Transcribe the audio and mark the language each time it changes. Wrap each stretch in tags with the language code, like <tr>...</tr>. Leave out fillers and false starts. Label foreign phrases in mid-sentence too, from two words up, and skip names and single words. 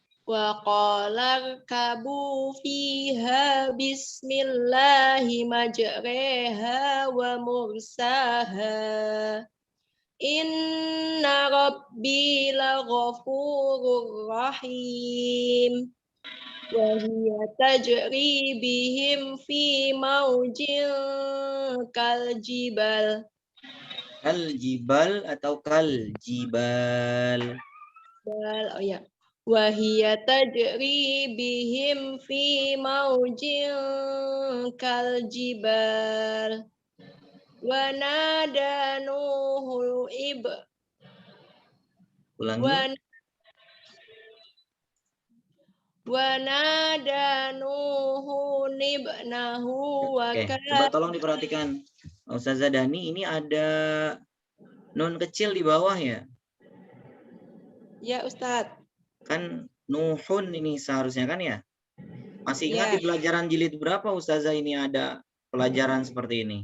<ar>وقال اركبوا فيها بسم الله مجريها ومرساها إن ربي لغفور رحيم وهي تجري بهم في موج كالجبال</ar> <id>Kaljibal atau kaljibal? Oh ya.</id> <ar>وهي تجري بهم في موج كالجبال. ونادى نوح</ar> <id>Ulangi.</id> <ar>ونادى نوح ابنه و</ar> <id>Oke, coba tolong diperhatikan. Ustazah Dani, ini ada nun kecil di bawah ya? Ya Ustadz. Kan Nuhun ini seharusnya kan ya? Masih ingat Ya. di pelajaran jilid berapa Ustazah ini ada pelajaran seperti ini?</id>